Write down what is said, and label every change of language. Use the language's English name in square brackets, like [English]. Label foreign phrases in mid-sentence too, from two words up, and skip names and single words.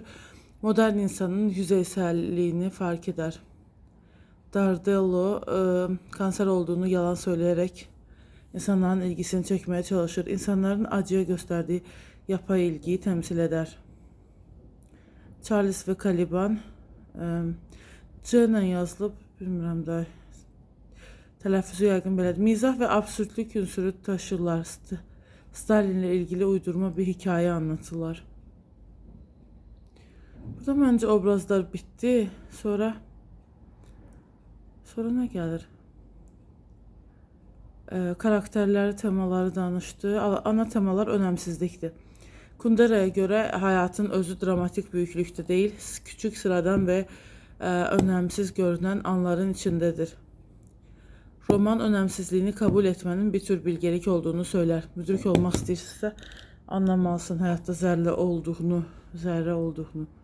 [Turkish] Modern insanın yüzeyselliğini fark eder. Dardello kanser olduğunu yalan söyleyerek insanların ilgisini çekmeye çalışır. İnsanların acıya gösterdiği yapay ilgiyi temsil eder. [Azerbaijani] Charles ve Caliban C ilə yazılıb, bilmirəm də tələffüzü yəqin belədir. [Turkish] Mizah və absürdlük ünsürü taşırlar. Stalinlə ilgili uydurma bir hikayə anlatırlar. [Azerbaijani] Burada məncə obrazlar bitdi. Sonra nə gəlir? Karakterləri, temaları danışdı. [Turkish] Ana temalar önəmsizlikdir. Kundera'ya göre hayatın özü dramatik büyüklükte değil, küçük, sıradan ve önemsiz görünen anların içindedir. Roman önemsizliğini kabul etmenin bir tür bilgelik olduğunu söyler. Müdrik olmak istəyirsə anlamalısın hayatta zerre olduğunu.